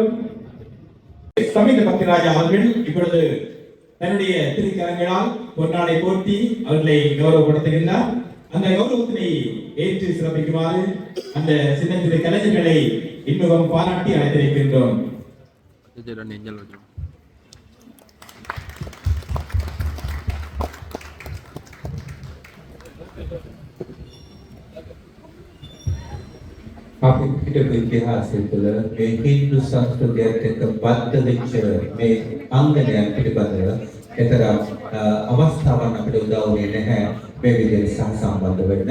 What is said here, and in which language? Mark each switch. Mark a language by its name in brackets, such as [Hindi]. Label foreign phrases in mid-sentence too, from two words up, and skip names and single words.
[Tamil] சமீத பக்திராஜா அவர்கள் இப்பொழுது தன்னுடைய திருக்கரங்களால் பொன்னாடை போட்டி அவர்களை கௌரவப்படுத்துகின்றார். அந்த கௌரவத்தினை ஏற்று சிறப்பிக்குமாறு அந்த சின்னத்திரை கலைஞர்களை இன்னும் பாராட்டி அழைத்திருக்கின்றோம். [Sinhala] අපි පිටක ඉතිහාසය තුළ මේ හින්දු සංස්කෘතියට එක්ක බද්ධ වෙච්ච මේ අංගනයන් පිළිබඳව එතරම් අවස්ථාවක් අපිට උදා වුණේ නැහැ මේ විදිහට සහසම්බන්ධ වෙන්න.